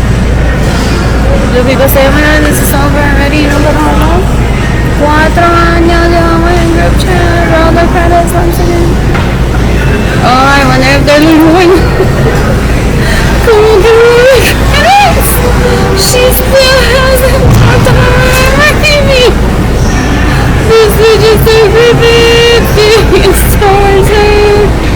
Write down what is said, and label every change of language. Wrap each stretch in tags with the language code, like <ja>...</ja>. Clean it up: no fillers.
<en>Do people say, oh my god, this is over already? No, but hold on.</en> <es>4 años llevamos en group chat.</es> <en>Roll the credits once again. Oh, I wonder if they're leaving. Come on, give me the credits. She still hasn't talked about my baby. This is just everything. It's torture.</en>